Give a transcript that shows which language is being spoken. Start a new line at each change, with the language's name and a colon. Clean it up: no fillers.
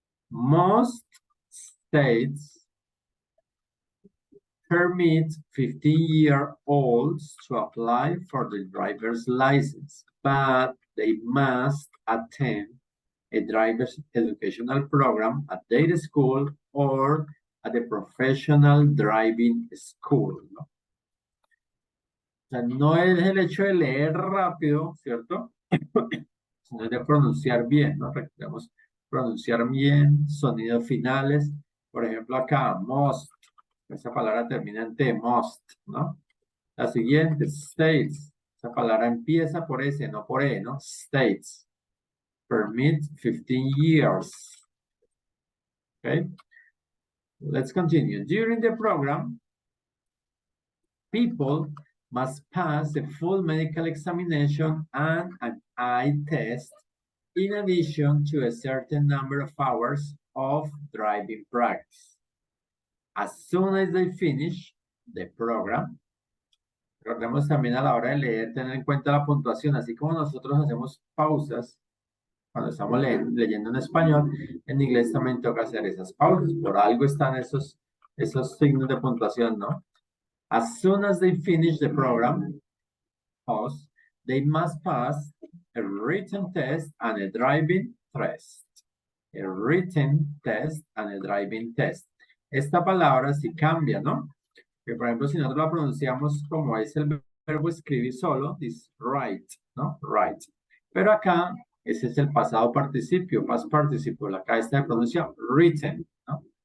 English: Most states permit 15-year-olds to apply for the driver's license, but they must attend a driver's educational program at their school or at a professional driving school, ¿no?
Spanish: O sea, no es el hecho de leer rápido, ¿cierto? Sino de pronunciar bien, ¿no? Recordemos, pronunciar bien, sonidos finales. Por ejemplo, acá, most. Esa palabra termina en T, most, ¿no? La siguiente, states. Esa palabra empieza por S, no por E, ¿no?
English: States. Permit 15 years. Okay? Let's continue. During the program, people must pass the full medical examination and an eye test in addition to a certain number of hours of driving practice. As soon as they finish the program,
Spanish: recordemos también a la hora de leer, tener en cuenta la puntuación, así como nosotros hacemos pausas cuando estamos leyendo en español, en inglés también toca hacer esas pausas. Por algo están esos signos de puntuación, ¿no?
English: As soon as they finish the program, pause, they must pass a written test and a driving test. A written test and a driving test.
Spanish: Esta palabra sí cambia, ¿no? Que por ejemplo, si nosotros la pronunciamos como es el verbo escribir solo, es write, ¿no? Write. Pero acá, ese es el pasado participio, past participle. Acá está de pronuncia written, ¿no?